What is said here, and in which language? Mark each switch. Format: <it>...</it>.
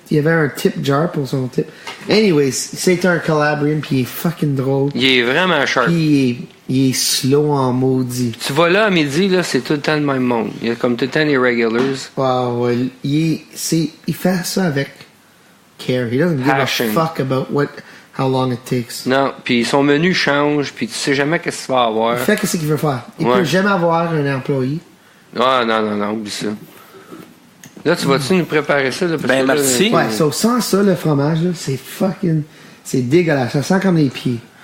<fr>Il y avait un tip jar pour son tip. Anyways, c'est un Calabrian, puis il est fucking drôle. Il est vraiment sharp. Puis il est slow en maudit. Tu vas là à midi, là, c'est tout le temps le même monde. Il y a comme tout le temps les regulars. Wow, ouais, il fait ça avec care.</fr> <en>He doesn't give</en> <fr>Passion.</fr> <en>a fuck about how long it takes.</en> <fr>Non, puis son menu change, puis tu sais jamais qu'est-ce que tu vas avoir. Il fait ce qu'il veut faire. Il Ouais. peut jamais avoir un employé. Ah, non, oublie ça. Là, tu vas-tu nous préparer ça? Là, parce Ben, que là, merci. Ouais, so, sans ça, le fromage, là, c'est fucking... C'est dégueulasse. Ça sent comme les pieds.</fr>